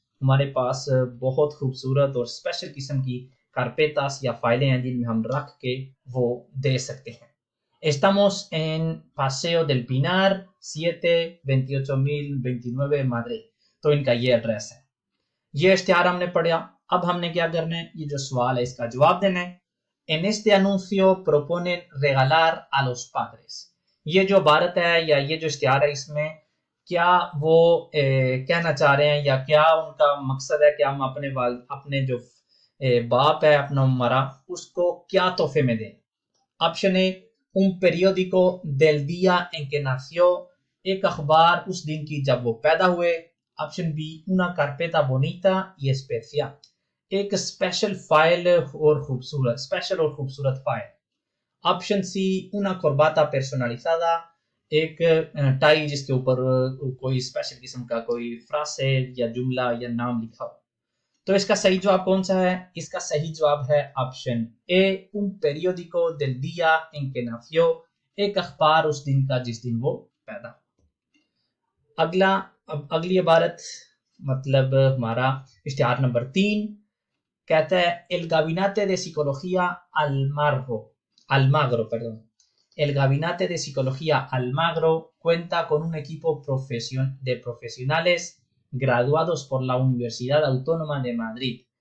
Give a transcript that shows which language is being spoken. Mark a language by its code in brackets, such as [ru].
[hi] हमारे पास बहुत खूबसूरत और स्पेशल किस्म की कारपेटास या फाइलें हैं जिनमें हम रख के वो दे सकते हैं। [es] Estamos en Paseo del Pinar 7, 28,029 Madrid। [hi] तो इनका ये एड्रेस है। ये इश्तिहार हमने पढ़ा। अब हमने क्या करना है, ये जो सवाल है इसका जवाब देना है। [es] En este anuncio proponen regalar a los padres। [hi] ये जो भारत है या ये जो इश्तिहार है, इसमें क्या वो कहना चाह रहे हैं या क्या उनका मकसद है कि हम अपने जो बाप है अपना हमारा, उसको क्या तोहफे में दें? Option A, [es] un periódico del día en que nació, [hi] एक अखबार उस दिन की जब वो पैदा हुए। Option B, [es] una carpeta bonita y especial, [hi] एक स्पेशल फाइल और खूबसूरत file. Option C, [es] una corbata personalizada, [hi] एक टाई जिसके ऊपर कोई स्पेशल किस्म का कोई फ्रासे या जुमला या नाम लिखा हो। तो इसका सही जवाब कौन सा है? इसका सही जवाब है option A, [es] un periódico del día en que nació, [hi] एक अखबार उस दिन का जिस दिन वो पैदा। अगली इबारत मतलब हमारा इश्तिहार नंबर 3 कहता है, [es] el gabinete de psicología Almagro, perdón। El gabinete de psicología Almagro cuenta con un equipo de profesionales graduados por la Universidad Autónoma de Madrid।